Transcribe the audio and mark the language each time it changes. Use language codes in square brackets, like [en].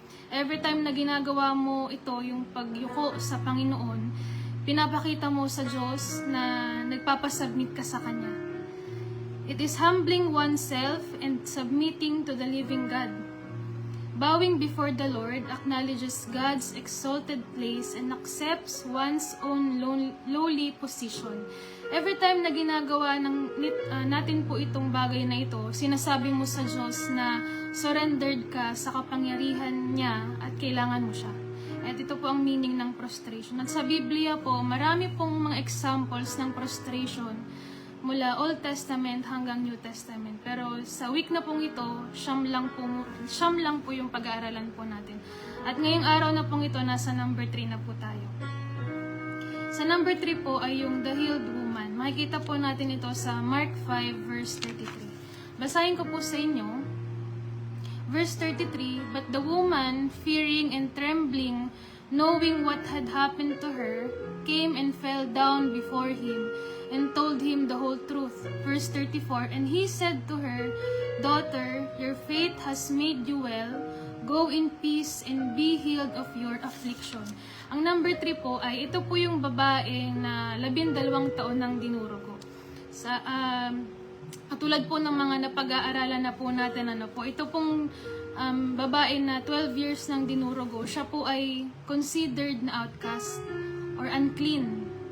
[en] Every time [tl] na ginagawa mo ito, yung pagyuko sa Panginoon, pinapakita mo sa Diyos na nagpapasubmit ka sa Kanya. [en] It is humbling oneself and submitting to the living God. Bowing before the Lord acknowledges God's exalted place and accepts one's own lowly position. Every time [tl] na ginagawa natin po itong bagay na ito, sinasabi mo sa Diyos na surrendered ka sa kapangyarihan niya at kailangan mo siya. At ito po ang meaning ng prostration. At sa Biblia po, marami pong mga examples ng prostration mula Old Testament hanggang New Testament. Pero sa week na pong ito, siyam lang po yung pag-aaralan po natin. At ngayong araw na pong ito, nasa number 3 na po tayo. Sa number 3 po ay yung [en] the healed woman. [tl] Makikita po natin ito sa Mark 5 verse 33. Basahin ko po sa inyo. [en] Verse 33, But the woman, fearing and trembling, knowing what had happened to her, came and fell down before him and told him the whole truth. Verse 34, And he said to her, Daughter, your faith has made you well. Go in peace and be healed of your affliction. [tl] Ang number 3 po ay ito po yung babae na 12 taon ng dinurugo. Sa katulad po ng mga napag-aaralan na po natin, ito pong babae na 12 years ng dinurugo, siya po ay considered na [en] outcast or unclean.